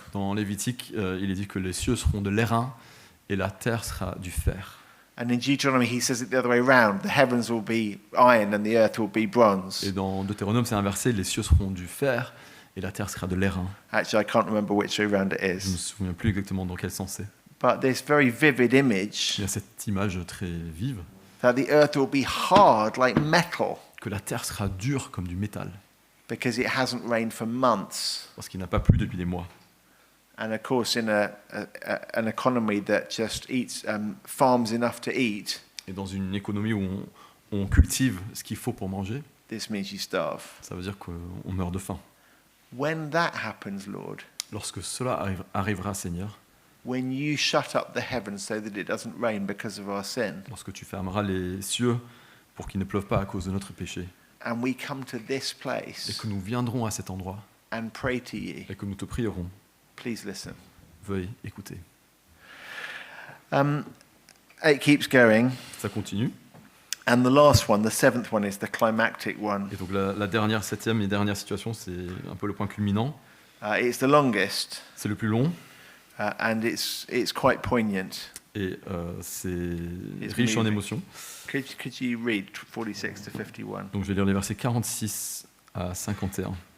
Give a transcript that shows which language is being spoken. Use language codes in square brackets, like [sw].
[fr] Dans Lévitique, il est dit que les cieux seront de l'airain et la terre sera du fer. [en] And in Deuteronomy, he says it the other way around. The heavens will be iron and the earth will be bronze. [fr] Et dans Deutéronome, c'est inversé, les cieux seront du fer et la terre sera de l'airain. [en] Actually, I can't remember which way around it [fr] Je ne me [en] is. [fr] souviens plus exactement dans quel sens c'est. [en] But this very vivid image [fr] Il y a cette image très vive [en] that the earth will be hard like metal [fr] que la terre sera dure comme du métal [en] because it hasn't rained for months. [fr] parce qu'il n'a pas plu depuis des mois. [en] And of course, in an economy that just eats farms enough to eat, [fr] Et dans une économie où on cultive ce qu'il faut pour manger, [en] this means you starve. [fr] ça veut dire qu'on meurt de faim. [en] When that happens, Lord, [fr] Lorsque cela arrivera, Seigneur, [en] when you shut up the heavens so that it doesn't rain because of our sin, [fr] lorsque tu fermeras les cieux pour qu'il ne pleuve pas à cause de notre péché, [en] and we come to this [fr] et [en] place [fr] que nous viendrons à cet endroit [en] and pray to you, [fr] et que nous te prierons, [en] please listen. [fr] veuille écouter. [en] It keeps going, [fr] Ça continue. [en] and the last one, the 7th one, is the climactic one. [fr] Et donc la dernière, septième et dernière situation, c'est un peu le point culminant. [en] It's the longest, [fr] C'est le plus long [en] and it's quite poignant. [fr] et c'est riche en [en] moving. [fr] émotions. [en] Could you read 46 to 51? [fr] Donc je vais lire les versets 46 à 51.